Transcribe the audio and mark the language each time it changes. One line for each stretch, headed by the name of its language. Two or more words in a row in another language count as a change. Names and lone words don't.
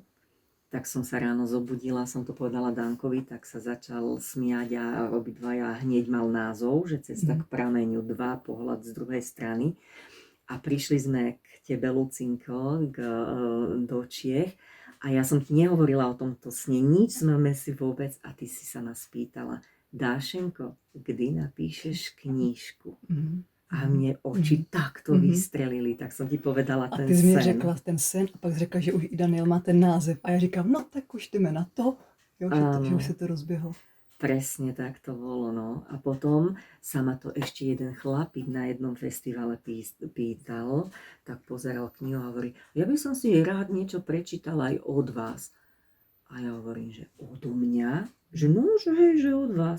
Slovak: Tak som sa ráno zobudila, som to povedala Dankovi, tak sa začal smiať a obidvaja hneď mal názov, že Cesta k prameňu 2, pohľad z druhej strany. A prišli sme k tebe, Lucinko, do Čiech a ja som ti nehovorila o tomto sne, nič sme si vôbec a ty si sa nás pýtala, Dášenko,
Czech: kdy napíšeš knížku?
Slovak: A mne oči takto vystrelili, tak jsem ti povedala
Czech: A ten ty jsi mi sen. řekla ten sen a pak jsi řekla, že už i Daniel má ten název. A já říkám, no tak už jdeme na to. Jo, že už se to rozběhlo.
Slovak: Presne tak to bolo, no. A potom sa ma to ešte jeden chlapík na jednom festivale pýtal, tak pozeral knihu a hovorí, ja by som si rád niečo prečítal aj od vás. A ja hovorím, že odo mňa? Že no, že hej, že od vás.